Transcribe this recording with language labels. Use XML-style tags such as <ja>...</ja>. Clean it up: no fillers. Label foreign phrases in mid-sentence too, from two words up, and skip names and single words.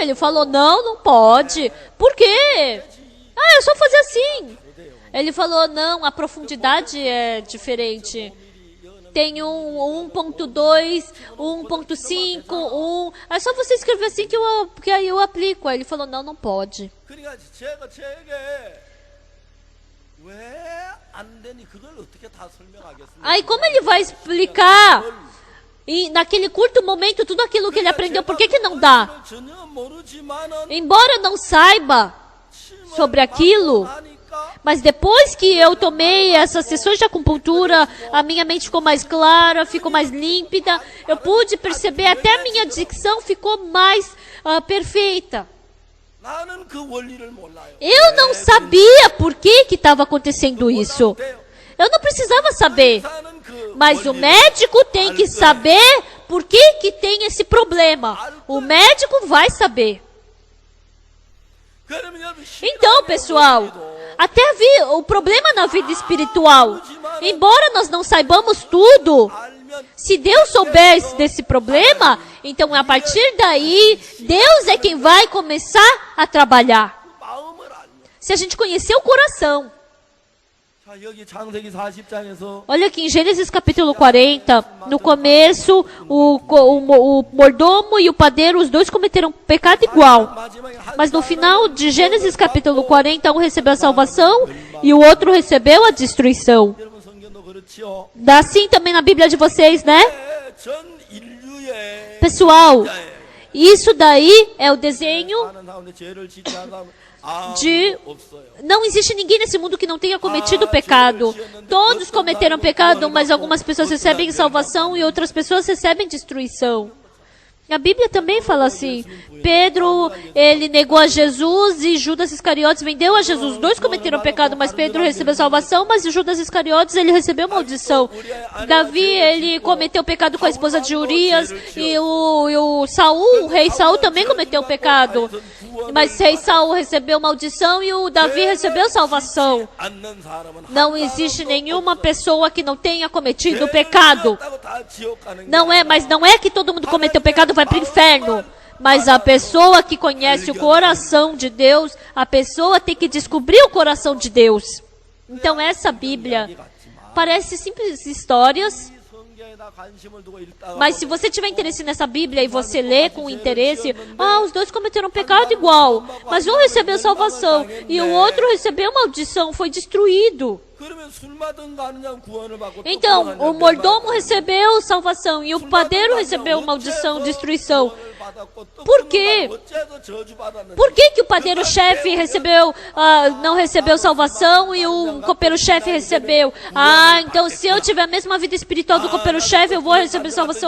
<pt>Ele falou, não pode. Por quê? É só fazer assim. Ele falou, não, a profundidade é diferente. Tem 1.2, 1.5, 1. É só você escrever assim que aí eu aplico. Aí ele falou, não pode.</pt> <ko>그러니까 제가 제게 왜 안 되니 그걸 어떻게 다 설명하겠습니까?</ko> <pt>Aí como ele vai explicar? E naquele curto momento, tudo aquilo que ele aprendeu, por que não dá?</pt> <ko>전혀 모르지만은</ko> <pt>Embora eu não saiba sobre aquilo, mas depois que eu tomei essas sessões de acupuntura, a minha mente ficou mais clara, ficou mais límpida, eu pude perceber, até a minha dicção ficou mais perfeita.</pt> <ko>나는 그 원리를 몰라요.</ko> <pt>Eu não sabia por que estava acontecendo isso. Eu não precisava saber.</pt> <ko>사는 그</ko> <pt>Mas o médico tem que saber por que tem esse problema. O médico vai saber.</pt> <ko>그러면 여러분</ko> <pt>Então, pessoal, até o problema na vida espiritual, embora nós não saibamos tudo,</pt> <ko>알면</ko> <pt>se Deus soubesse desse problema, então a partir daí, Deus é quem vai começar a trabalhar.</pt> <ko>마음을 알면</ko> <pt>Se a gente conhecer o coração.</pt> <ko>자 여기 창세기 40장에서</ko> <pt>Olha aqui em Gênesis capítulo 40, no começo, o mordomo e o padeiro, os dois cometeram pecado igual.</pt> <ko>마지막에 한</ko> <pt>Mas no final de Gênesis capítulo 40, um recebeu a salvação e o outro recebeu a destruição.</pt> <ko>여러분 성경도 그렇지요.</ko> <pt>Assim também na Bíblia de vocês, né?</pt> <ko>전 인류의</ko> <pt>Pessoal, Isso daí é o desenho</pt> <ko>사는 사람인데 죄를 짓지 않은 사람은</ko> <pt>de...</pt> <ko>아무도 없어요.</ko> <pt>Não existe ninguém nesse mundo que não tenha cometido pecado. Todos cometeram pecado, mas algumas pessoas recebem salvação e outras pessoas recebem destruição. A Bíblia também fala assim. Pedro, ele negou a Jesus e Judas Iscariotes vendeu a Jesus. Os dois cometeram pecado, mas Pedro recebeu salvação, mas Judas Iscariotes, ele recebeu maldição. Davi, ele cometeu pecado com a esposa de Urias e o Saul, o rei Saul também cometeu pecado. Mas rei Saul recebeu maldição e o Davi recebeu salvação.</pt> <ko>않는 사람은</ko> <pt>Não existe nenhuma pessoa que não tenha cometido pecado.</pt> <ko>하다고 다 지옥 가는 게</ko> <pt>Não é, mas não é que todo mundo cometeu pecado vai para o inferno. Mas a pessoa que conhece o coração de Deus, a pessoa tem que descobrir o coração de Deus. Então essa Bíblia parece simples histórias,</pt> <ko>성경에다 관심을 두고 읽다가</ko> <pt>mas se você tiver interesse nessa Bíblia e você lê com interesse, os dois cometeram pecado igual, mas um recebeu salvação e o outro recebeu maldição, foi destruído.</pt> <ko>그러면 술 마든 가는 자는 구원을 받고 또</ko> <pt>Então,</pt> <ko>구원을</ko> <pt>o mordomo recebeu salvação e o padeiro recebeu maldição, destruição. Por quê? Por que o padeiro-chefe recebeu, não recebeu salvação e o copeiro-chefe recebeu? Então se eu tiver a mesma vida espiritual do copeiro-chefe, eu vou receber salvação.</pt>